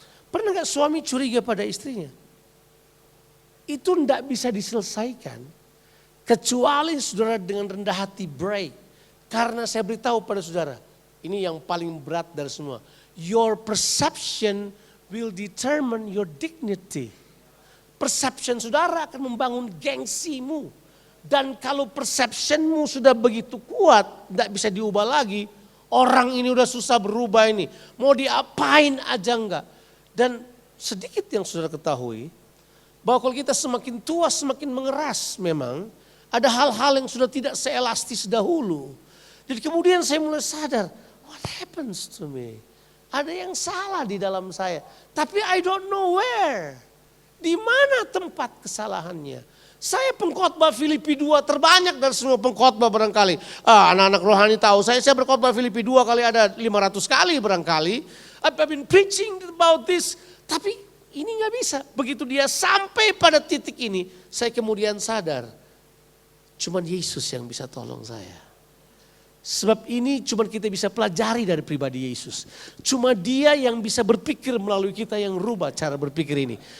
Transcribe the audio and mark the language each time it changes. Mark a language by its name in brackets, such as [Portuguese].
[Indonesian] Pernah nggak suami curiga pada istrinya? Itu tidak bisa diselesaikan. Kecuali saudara dengan rendah hati break. Karena saya beritahu pada saudara. Ini yang paling berat dari semua. [English] Your perception will determine your dignity. [Indonesian] Perception saudara akan membangun gengsimu. Dan kalau perceptionmu sudah begitu kuat, tidak bisa diubah lagi. Orang ini udah susah berubah ini. Mau diapain aja enggak. Dan sedikit yang saudara ketahui. Bahwa kalau kita semakin tua semakin mengeras memang. Ada hal-hal yang sudah tidak seelastis dahulu. Jadi kemudian saya mulai sadar. [English] What happens to me? [Indonesian] Ada yang salah di dalam saya. Tapi [English] I don't know where. [Indonesian] Di mana tempat kesalahannya? Saya pengkhotbah Filipi 2 terbanyak dari semua pengkhotbah barangkali. Anak-anak rohani tahu saya berkhotbah Filipi 2 kali ada 500 kali barangkali. [English] I've been preaching about this. [Indonesian] Tapi ini gak bisa. Begitu dia sampai pada titik ini, saya kemudian sadar. Cuman Yesus yang bisa tolong saya. Sebab ini cuma kita bisa pelajari dari pribadi Yesus. Cuma dia yang bisa berpikir melalui kita yang rubah cara berpikir ini.